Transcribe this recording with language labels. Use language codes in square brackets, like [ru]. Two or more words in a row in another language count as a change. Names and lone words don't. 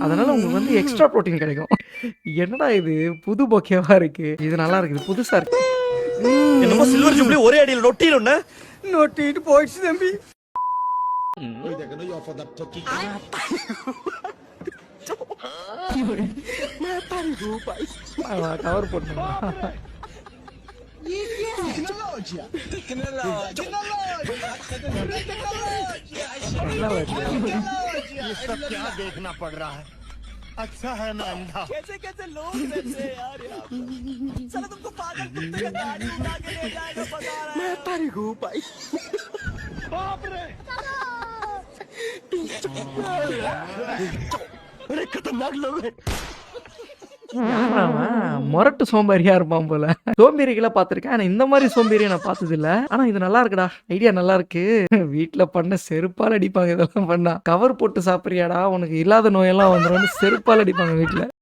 [ta] அதனால் உங்களுக்கு வந்து [en] extra protein [ta] கிடைக்கும். என்னடா இது புது பொக்கேவாக இருக்குது, இது நல்லா இருக்குது, புதுசாக இருக்குது. என்னமோ [en] silver jubilee [ta] ஒரே அடியில் நொட்டிடும்னு நொட்டிட்டு போயிடுச்சு தம்பி. கவர் போட்டு [hi] ये सब क्या देखना पड़ रहा है? अच्छा है मैं अंधा। कैसे कैसे लोग रहते हैं यार यहाँ पे। साला तुमको पागल कुत्ते का गाड़ी उठा के ले जाएगा बता रहा है। मैं तारी हूँ भाई। बाप रे। अरे खतरनाक लोग हैं। [ta] மொரட்டு சோம்பேறியா இருப்பான் போல. சோம்பேறிகளை பார்த்துருக்கேன், ஆனா இந்த மாதிரி சோம்பேறியை நான் பார்த்தது இல்ல. ஆனா இது நல்லா இருக்குடா, ஐடியா நல்லா இருக்கு. வீட்டுல பண்ண செருப்பால் அடிப்பாங்க இதெல்லாம் பண்ணா. கவர் போட்டு சாப்பிடுறியாடா, உனக்கு இல்லாத நோயெல்லாம் வந்துடும், செருப்பால் அடிப்பாங்க வீட்டுல.